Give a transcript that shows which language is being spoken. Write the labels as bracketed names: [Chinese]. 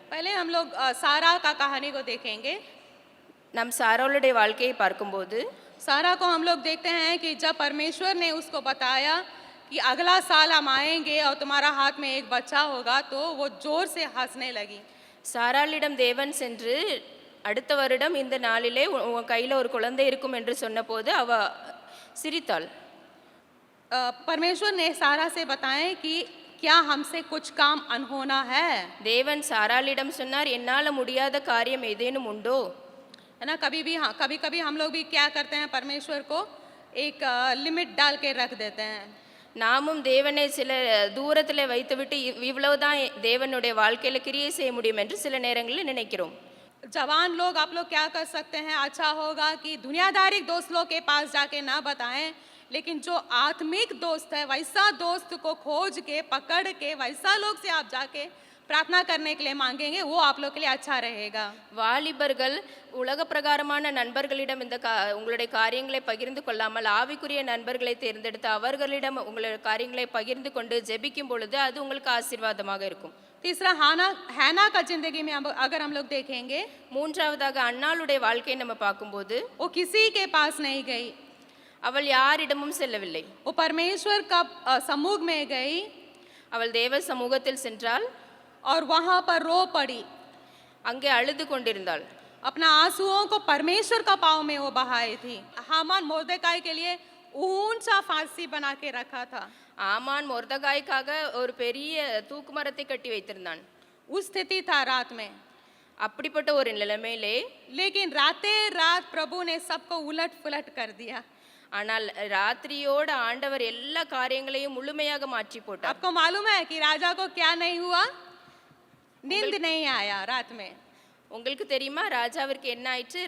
[Hindi] पहले हम लोग सारा का कहानी को देखेंगे। [Tamil] நம் சாராளுடைய வாழ்க்கையை பார்க்கும்போது [Hindi] सारा को हम लोग देखते हैं कि जब परमेश्वर ने उसको बताया कि अगला साल हम आएंगे और तुम्हारा हाथ में एक बच्चा होगा, तो वो जोर से हंसने लगी। [Tamil] சாராளிடம் தேவன் சென்று அடுத்த வருடம் இந்த நாளிலே உன் கையில் ஒரு குழந்தை இருக்கும் என்று சொன்னபோது அவ சிரித்தாள். [Hindi] परमेश्वर ने सारा से बताएं कि क्या हमसे कुछ काम अनहोना है। [Tamil] தேவன் சாராளிடம் சொன்னார், என்னால் முடியாத காரியம் ஏதேனும் உண்டோ? [Hindi] है ना, कभी कभी हम लोग भी क्या करते हैं, परमेश्वर को एक लिमिट डाल के रख देते हैं। [Tamil] நாமும் தேவனை சில தூரத்தில் வைத்துவிட்டு இவ்வளவுதான் தேவனுடைய வாழ்க்கையில் கிரியை செய்ய முடியும் என்று சில நேரங்களில் நினைக்கிறோம். [Hindi] जवान लोग, आप लोग क्या कर सकते हैं, अच्छा होगा कि दुनियादारी दोस्त लोग के पास जाके ना बताएं, लेकिन जो आत्मिक दोस्त है वैसा दोस्त को खोज के पकड़ के वैसा लोग से आप जाके प्रार्थना करने के लिए मांगेंगे, वो आप लोग के लिए अच्छा रहेगा। [Tamil] வாலிபர்கள் உலக பிரகாரமான நண்பர்களிடம் இந்த உங்களுடைய காரியங்களை பகிர்ந்து கொள்ளாமல் ஆவிக்குரிய நண்பர்களை தேர்ந்தெடுத்து அவர்களிடம் உங்களுடைய காரியங்களை பகிர்ந்து கொண்டு ஜெபிக்கும் பொழுது அது உங்களுக்கு ஆசீர்வாதமாக இருக்கும். [Hindi] तीसरा हैना का जिंदगी में अगर हम लोग देखेंगे, [Tamil] மூன்றாவதாக அன்னாளுடைய வாழ்க்கையை நம்ம பார்க்கும்போது [Hindi] वो किसी के पास नहीं गई, [Tamil] அவள் யாரிடமும் செல்லவில்லை. [Hindi] वो परमेश्वर का समूह में गई [Tamil] அவள் தேவ சமூகத்தில் சென்றாள். [Hindi] और वहां पर रो पड़ी, [Tamil] அங்கே அழுது கொண்டிருந்தாள். [Hindi] अपना आंसुओं को परमेश्वर का पाँव में वो बहाई थी। हामान मोर्देकाई के लिए ऊंचा फांसी बना के रखा था। [Tamil] ஆமான் மொர்தகாய்க்காக ஒரு பெரிய தூக்கு மரத்தை கட்டி வைத்திருந்தான். [Hindi] उस स्थिति था रात में, [Tamil] அப்படிப்பட்ட ஒரு நிலைமையிலே [Hindi] लेकिन राते रात प्रभु ने सबको उलट पुलट कर दिया। [Tamil] ஆனால் ராத்திரியோட ஆண்டவர் எல்லா காரியங்களையும் முழுமையாக மாற்றி போட்டார். [Hindi] आपको मालूम है कि राजा को क्या नहीं हुआ? नींद नहीं आया रात में। [Tamil] உங்களுக்கு தெரியுமா ராஜாவிற்கு என்ன ஆயிற்று?